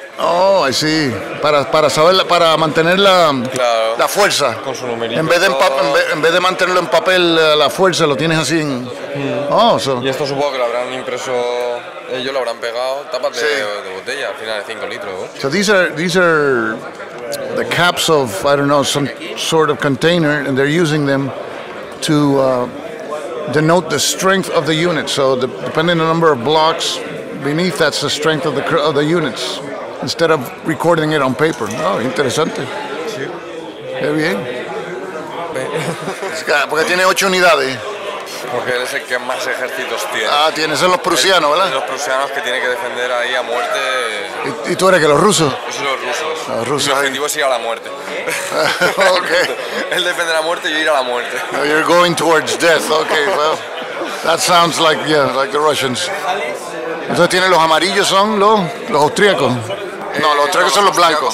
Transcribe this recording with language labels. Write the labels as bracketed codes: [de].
[es] Oh, sí. Para saber, para mantener la fuerza. Con su numerito. En vez de mantenerlo en papel, la fuerza lo tienes así en... Oh, Y esto supongo que lo habrán impreso, ellos lo habrán pegado, tapas de botella, al final de 5 litros. [en] So these are the caps of, I don't know, some sort of container, and they're using them to denote the strength of the unit. So depending on the number of blocks beneath, that's the strength of the units, instead of recording it on paper. [es] Oh, interesante. Sí. Qué bien. Porque tiene 8 unidades. Porque él es el que más ejércitos tiene. Ah, son los prusianos, ¿verdad? Los prusianos que tiene que defender ahí a muerte. ¿Y tú eres que los rusos? Yo soy los rusos. Los rusos. Mi objetivo es ir a la muerte. Okay. Él defiende la muerte y yo ir a la muerte. [en] No, you're going towards death. Okay, well, that sounds like the Russians. [es] Entonces tienen los amarillos, son los austríacos. No, los austríacos son los blancos.